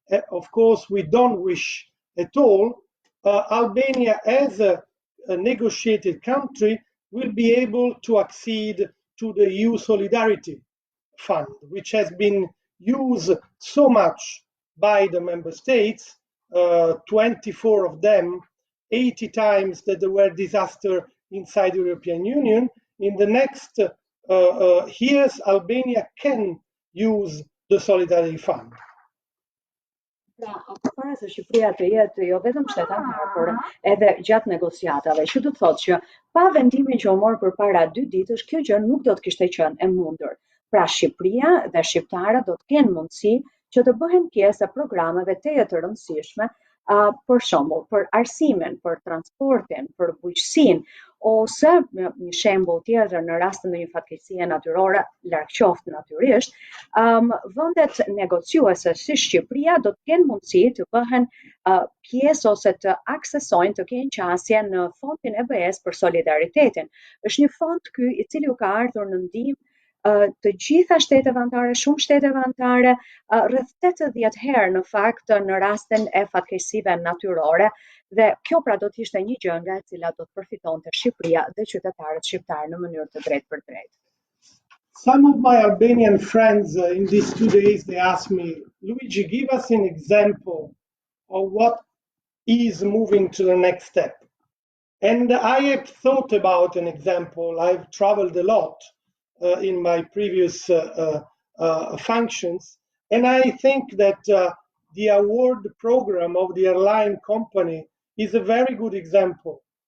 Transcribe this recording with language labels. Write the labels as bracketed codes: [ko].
[en] of course we don't wish at all, Albania as a negotiated country will be able to accede to the EU Solidarity Fund, which has been used so much by the member states, 24 of them, 80 times that there were disasters inside the European Union. In the next years, Albania can use the Solidarity Fund. [sq] Pra, përpara se Shqipëria të jetë jo vetëm shtet anëtar, por edhe gjatë negociatave, që do të thotë që pa vendimin që u mor përpara 2 ditësh, kjo gjë nuk do të kishte qenë e mundur. Pra Shqipëria dhe shqiptarët do të kenë mundësi që të bëhen pjesë e programeve teje të rëndësishme, për shembull, për arsimin, për transportin, për bujqësinë, ose një shembull tjetër në rast të ndonjë fatkeqësie natyrore, larg qoftë natyrisht, vendet negociuese si Shqipëria do të kenë mundësi të bëhen pjesë ose të aksesojnë, të kenë qasje në fondin e BE-s për solidaritetin. Është një fond ky i cili u ka ardhur në ndihmë të gjitha shteteve anëtare, shumë shteteve anëtare, rreth 80 herë në fakt në rastin e fatkeqësive natyrore, dhe kjo pra do të ishte një gjë nga e cila do të përfitonte Shqipëria dhe qytetarët shqiptar në mënyrë të drejtë për drejtë. [en] Some of my Albanian friends in these 2 days, they asked me, Luigi, give us an example of what is moving to the next step. And I have thought about an example. I've traveled a lot in my previous functions, and I think that the award program of the airline company is a very good example.